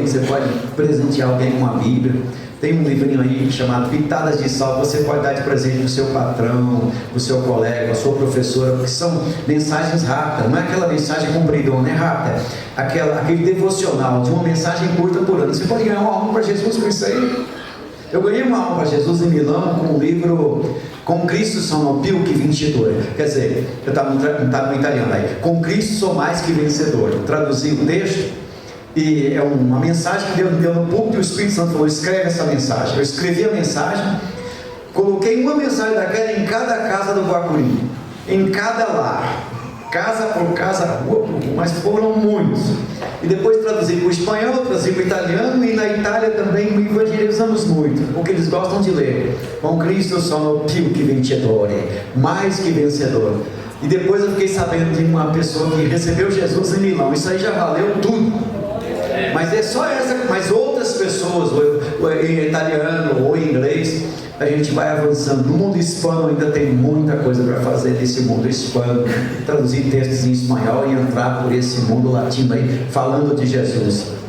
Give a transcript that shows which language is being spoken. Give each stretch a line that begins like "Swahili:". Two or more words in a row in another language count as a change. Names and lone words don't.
Portuguese: Você pode presentear alguém com uma Bíblia. Tem um livrinho aí chamado Pitadas de Sal, você pode dar de presente para o seu patrão, para o seu colega, para a sua professora, porque são mensagens rápidas, não é aquela mensagem compridona, é rápida, aquele devocional de uma mensagem curta por ano. Você pode ganhar uma alma para Jesus com isso aí. Eu ganhei uma alma para Jesus em Milão com o livro Com Cristo sono più che vincitore. Quer dizer, eu estava no italiano aí, Com Cristo sou mais que vencedor. Eu traduzi o texto. E é uma mensagem que Deus me deu no púlpito e o Espírito Santo falou: escreve essa mensagem. Eu escrevi a mensagem, coloquei uma mensagem daquela em cada casa do Guapuri, em cada lar, casa por casa, rua por rua, mas foram muitos. E depois traduzi para o espanhol, traduzi para o italiano, e na Itália também evangelizamos muito, porque eles gostam de ler. Com Cristo sono più che vincitore, mais que vencedor. E depois eu fiquei sabendo de uma pessoa que recebeu Jesus em Milão. Isso aí já valeu tudo. Mas é só essa, mas outras pessoas, ou em italiano ou em inglês, a gente vai avançando. No mundo hispano ainda tem muita coisa para fazer nesse mundo hispano, traduzir textos em espanhol e entrar por esse mundo latino aí, falando de Jesus.